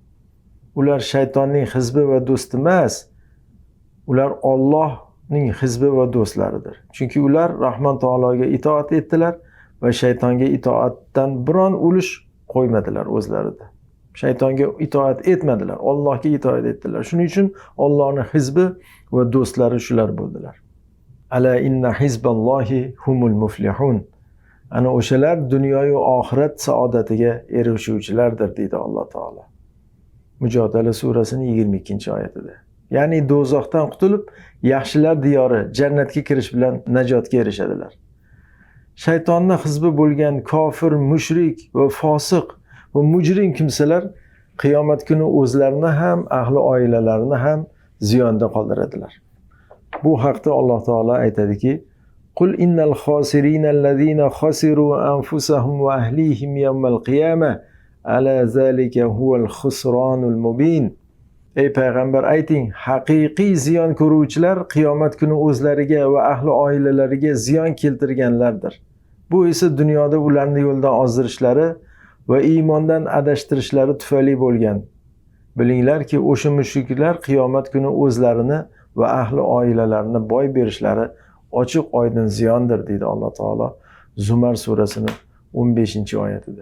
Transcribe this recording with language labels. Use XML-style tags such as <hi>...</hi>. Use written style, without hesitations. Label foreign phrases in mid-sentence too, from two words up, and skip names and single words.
<uz>Ular shaytonning hizbi va do'sti emas. Ular Allohning hizbi va do'stlaridir. Chunki ular Rahmon taologa itoat etdilar va shaytonga itoatdan biron ulush qo'ymadilar o'zlarida. Shaytonga itoat etmadilar, Allohga itoat etdilar. Shuning uchun Allohning hizbi va do'stlari shular bo'ldilar.</uz> <ar>ألا إن حزب الله هم المفلحون.</ar> <uz>Ana o'shalar dunyo va oxirat saodatiga erishuvchilardir deydi Alloh taolo. Mujodala surasining 22-oyatida. Ya'ni do'zaxdan qutulib, yaxshilar diyori, jannatga kirish bilan najotga erishadilar. Shaytonning hizbi bo'lgan kofir, mushrik va fosiq va mujrim kimsalar qiyomat kuni o'zlarini ham, ahli oilalarini ham ziyonda qoldiradilar. Bu haqda Alloh taolo aytadiki:</uz> <ar>"قل إن الخاسرين الذين خسروا أنفسهم وأهليهم يوم القيامة ألا ذلك هو الخسران المبين."</ar> <uz>Ey payg'ambar ayting, haqiqiy ziyon ko'ruvchilar qiyomat kuni o'zlariga va ahli oilalariga ziyon keltirganlardir. Bu esa dunyoda ularni yo'ldan ozdirishlari va iymondan adashtirishlari tufayli bo'lgan. Bilinglarki, o'sha mushriklar qiyomat kuni o'zlarini va ahli oilalarini boy berishlari ochiq oydin ziyondir deydi Alloh taolo Zumar surasining 15-oyatida.</uz>